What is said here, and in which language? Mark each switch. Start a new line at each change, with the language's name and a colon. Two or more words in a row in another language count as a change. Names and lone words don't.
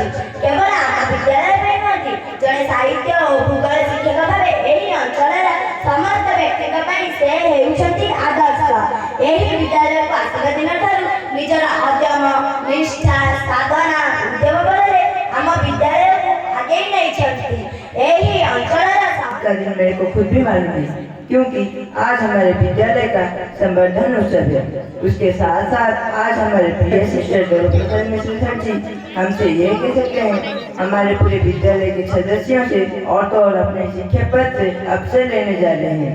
Odia: କେବଳ ଆମ ବିଦ୍ୟାଳୟ ପାଇଁ ନୁହନ୍ତି, ଜଣେ ସାହିତ୍ୟ ଓ ଭୂଗୋଳ ଶିକ୍ଷକ ଭାବେ ଏହି ଅଞ୍ଚଳର ସମସ୍ତ ବ୍ୟକ୍ତିଙ୍କ ପାଇଁ ସେ ହେଉଛନ୍ତି ଆଦର୍ଶ। ଏହି ବିଦ୍ୟାଳୟକୁ ଆସିବା ଦିନଠାରୁ ନିଜର ଅଦମ୍ୟ ନିଷ୍ଠା ସାଧନା ଉଦ୍ୟମ ବଳରେ ଆମ ବିଦ୍ୟାଳୟକୁ ଆଗେଇ ନେଇଛନ୍ତି। ଏହି ଅଞ୍ଚଳର
Hindi: का दिन मेरे को खुद भी मालूम थी, क्योंकि आज हमारे विद्यालय का संवर्धन उत्सव है। उसके साथ साथ आज हमारे प्रिय सिस्टर देवप्रसाद मिश्र सर जी हमसे ये कह सकते हैं, हमारे पूरे विद्यालय के सदस्यों से और तो और अपने शिक्षक पद से अवसर लेने जा रहे हैं।